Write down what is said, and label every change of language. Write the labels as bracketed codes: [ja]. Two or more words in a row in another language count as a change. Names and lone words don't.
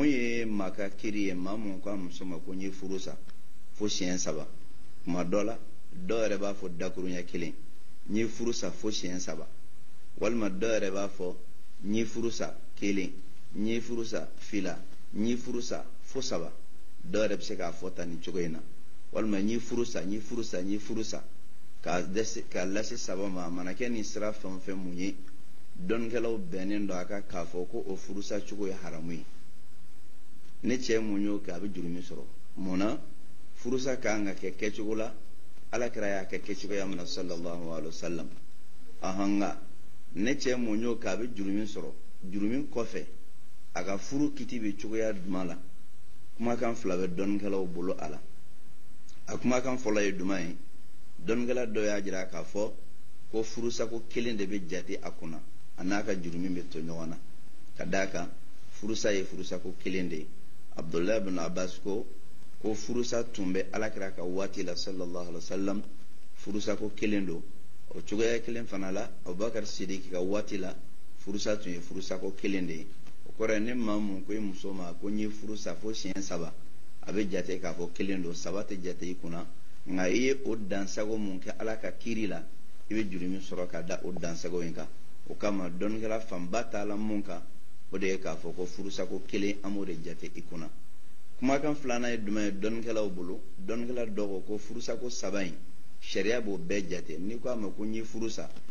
[bm] ye maa ka kiri ye maa mun ko a muso ma ko n ye furu sa fo siɲɛ 3 kuma dɔ la dɔw yɛrɛ b'a fɔ dakuruɲɛ 1 n ye furu sa fo siɲɛ 3 walima dɔw yɛrɛ b'a fɔ n ye furu sa 1 n ye furu sa 2 n ye furu sa fo 3 dɔw yɛrɛ bɛ se k'a fɔ ta nin cogo in na walima n ye furu sa n ye furu sa n ye furu sa k'a lase 3 ma a mana kɛ nin sira fɛn o fɛn mun ye dɔnnikɛlaw bɛnnen don a kan k'a fɔ ko o furusa cogo ye haramu ye ne cɛ mun y'o kɛ a bɛ jurumi sɔrɔ mun na furusa kan ka kɛ kɛcogo la alakira y'a kɛ kɛcogoya min na [ar] صلى الله عليه وسلم [bm] ahanga ne cɛ mun y'o kɛ a bɛ jurumi sɔrɔ jurumi kɔfɛ a ka furu kiti bɛ cogoya jumɛn la kumakan 2 bɛ dɔnnikɛlaw bolo a la a kumakan fɔlɔ ye jumɛn ye dɔnnikɛla dɔ y'a jira k'a fɔ ko furusako 1 de bɛ jate a kunna a n'a ka jurumi bɛ to ɲɔgɔn na ka d'a kan furusa ye furusako 1 de ye Abdullah ibn Abbas ko furusa tun bɛ alakira ka waati la [ar] صلى الله عليه وسلم [bm] furusako 1 don o cogoya 1 fana la Abubakar Sidiki ka waati la furusa tun ye furusako 1 de ye o kɔrɔ ne maa mun ko i muso ma ko n ye furusa fo siɲɛ 3 a bɛ jate k'a fɔ 1 don 3 tɛ jate i kunna nka i ye o dansago mun kɛ ala ka kiri la i bɛ jurumi sɔrɔ ka da o dansago in kan o kama dɔnnikɛla fanba t'a la mun kan o de ye k'a fɔ ko furusako 1 an b'o de jate i kunna kumakan 2nan ye jumɛn ye dɔnnikɛlaw bolo dɔnnikɛla dɔ ko furusako 3 in sariya b'o bɛɛ jate n'i ko a ma ko n ye furusa